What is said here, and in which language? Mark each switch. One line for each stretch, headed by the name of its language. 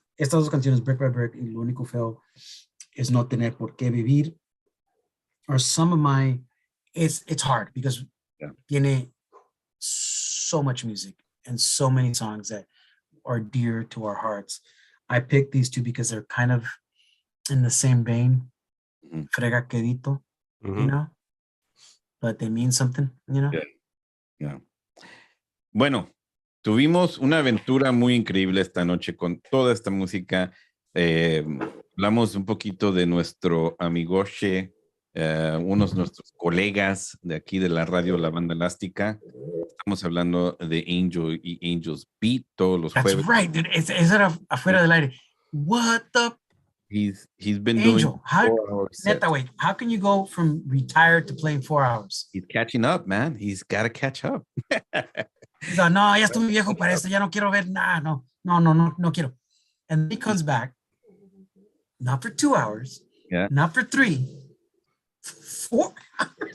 Spanish: Estas dos canciones,
English: Brick by Brick, y Lo Único Feo es No Tener Por Qué Vivir, are some of my, it's hard because
Spanish: tiene
English: so much music and so many songs that are dear to our hearts. I picked these two because they're kind of in the same vein, Frega Quedito, you know, but they mean something, you know. Yeah.
Spanish: Bueno, tuvimos una aventura muy increíble esta noche con toda esta música. Hablamos un poquito de nuestro amigoche, unos de nuestros colegas de aquí de la radio La Banda Elástica. Estamos hablando de Angel y Angel's Beat todos los jueves.
English: That's right, dude.
Spanish: Ese era afuera del aire.
English: What the? He's been Angel, doing how, 4 hours sets. Neta, wait, how can you go from retired to playing 4 hours? He's catching up, man. He's got to catch up. He's like,
Spanish: no, ya estoy muy viejo para esto, ya no quiero ver nada, no quiero.
English: And he comes back, not for 2 hours, not for 3, 4 hours.